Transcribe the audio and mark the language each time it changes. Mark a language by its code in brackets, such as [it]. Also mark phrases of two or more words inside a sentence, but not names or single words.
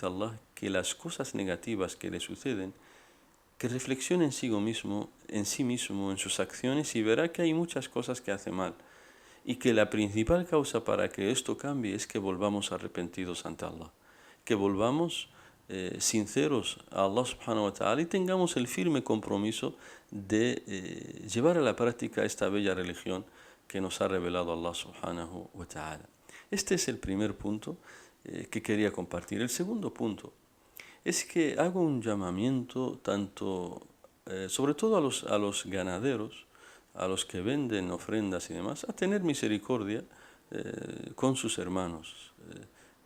[es] Allah, que las cosas negativas que le suceden, que reflexione en sí mismo, en sus acciones, y verá que hay muchas cosas que hace mal, y que la principal causa para que esto cambie es que volvamos arrepentidos ante Allah, que volvamos sinceros a [ar] الله سبحانه وتعالى [es] y tengamos el firme compromiso de llevar a la práctica esta bella religión que nos ha revelado [ar] الله سبحانه وتعالى. [es] Este es el primer punto que quería compartir. El segundo punto es que hago un llamamiento tanto, sobre todo a los ganaderos, a los que venden ofrendas y demás, a tener misericordia con sus hermanos.